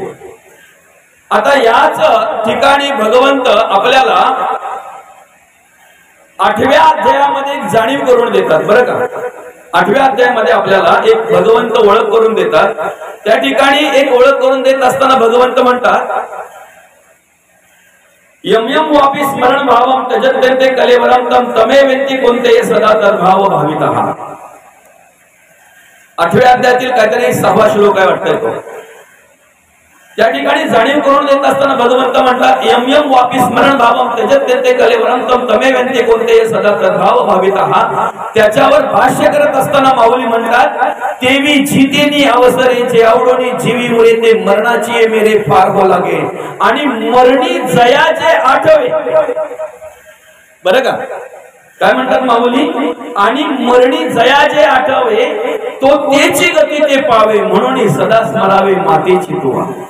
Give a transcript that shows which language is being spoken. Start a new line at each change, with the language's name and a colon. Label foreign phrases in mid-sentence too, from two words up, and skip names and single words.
Marathi: आता याच ठिकाणी भगवंत आपल्याला 8व्या अध्यायामध्ये एक जाणीव करून देतात, बरं का. 8व्या अध्यायामध्ये आपल्याला एक भगवंत ओळख करून देतात. त्या ठिकाणी एक ओळख करून देत असताना भगवंत म्हणतात,
Sanskrit: यम यम वापी स्मरण भावम त्यजत्यन्ते कलेवरम तम तमे वेत्ती कोणते सदा तद्भाव भावितः.
Marathi: 8व्या अध्यायातील काहीतरी 6वा श्लोक आहे वाटतंय तो. त्या ठिकाणी जाणीव करून देत असताना भगवंत म्हणतात,
Sanskrit: यम यम वापी स्मरण भावम त्यजत्यन्ते कलेवरम तम तमे वेत्ती कोणते सदा तद्भाव भावितः.
Marathi: त्याच्यावर भाष्य करत असताना माऊली म्हणतात, तेवी जीतेनी अवसरे जे आवडोनी जीवी मुळे ते मरणाची मेरे फार हो लागे आणि मरणी जयाचे आठवे. बरं का, काय म्हणतात माऊली, आणि मरणी जयाचे आठवे तो तेची गती ते पावे, म्हणून सदा स्मरावे मातेची तुवा.